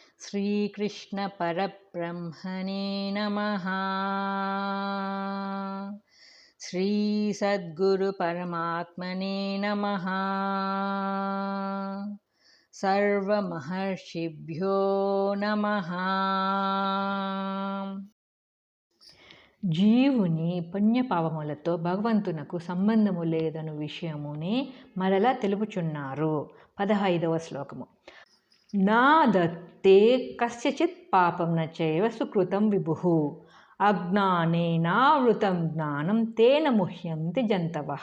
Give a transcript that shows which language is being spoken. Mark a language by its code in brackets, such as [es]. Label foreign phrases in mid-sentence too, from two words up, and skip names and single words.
[sa] श्रीकृष्ण परब्रह्मणे नमः। श्री सद्गुरु परमात्मने नमः। सर्वमहर्षिभ्यो नमः। [te] జీవుని పుణ్యపాపములతో భగవంతునకు సంబంధము లేదను విషయమునే మరలా తెలుపుచున్నారు. 15వ శ్లోకము. [sa] నా దత్తే కస్యచిత్ పాపం నచైవ సుకృతం విభుః అజ్ఞానేనావృతం జ్ఞానం తేన ముహ్యంతి జంతవః.